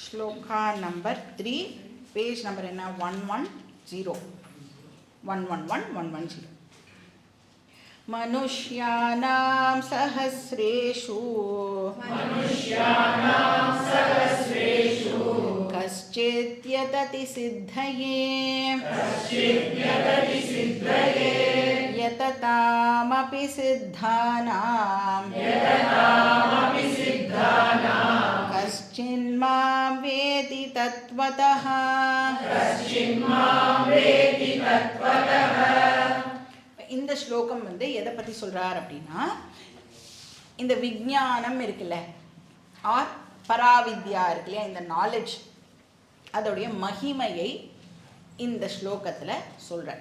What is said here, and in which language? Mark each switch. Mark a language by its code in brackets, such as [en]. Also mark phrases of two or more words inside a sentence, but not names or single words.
[ta] ஸ்லோகா நம்பர் 3 பேஜ் நம்பர் [sa] என்ன 110 111 मनुष्याणां सहस्रेषु कश्चिद्यतति सिद्धये यततामपि सिद्धानां कश्चिन्मां वेति तत्त्वतः [ta] இந்த ஸ்லோகம் வந்து எதை பற்றி சொல்கிறார் அப்படின்னா, இந்த விஞ்ஞானம் இருக்குல்ல, ஆர் பராவித்யா இருக்கு இல்லையா, இந்த நாலேஜ், அதோடைய மகிமையை இந்த ஸ்லோகத்தில் சொல்கிறார்.